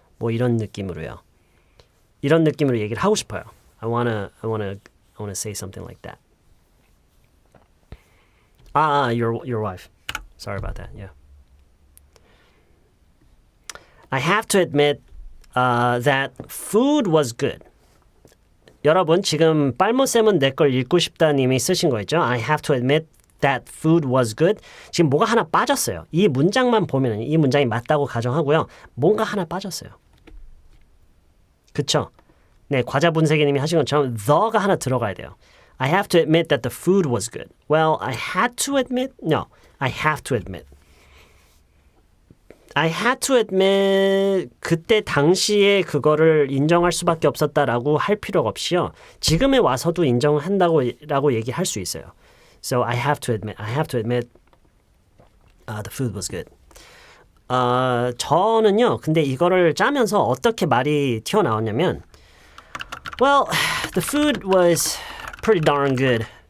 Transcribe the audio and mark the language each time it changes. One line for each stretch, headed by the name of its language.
Korean: 뭐 이런 느낌으로요. 이런 느낌으로 얘기를 하고 싶어요.
English: I wanna say something like that. Your wife. Sorry about that. Yeah. I have to admit that food was good.
Korean: 여러분 지금 빨모쌤은 내 걸 읽고 싶다님이 쓰신 거 있죠?
English: I have to admit that food was good.
Korean: 지금 뭐가 하나 빠졌어요. 이 문장만 보면 이 문장이 맞다고 가정하고요. 뭔가 하나 빠졌어요. 그쵸? 네, 과자 분쇄기님이 하신 것처럼 the가 하나 들어가야 돼요.
English: I have to admit that the food was good. Well, I had to admit? No, I have to admit. I had to admit
Korean: 그때 당시에 그거를 인정할 수밖에 없었다라고 할 필요가 없이요. 지금에 와서도 인정한다고 얘기할 수 있어요.
English: So I have to admit the food was good.
Korean: 저는요. 근데 이거를 짜면서 어떻게 말이 튀어나왔냐면
English: Well, the food was pretty darn good.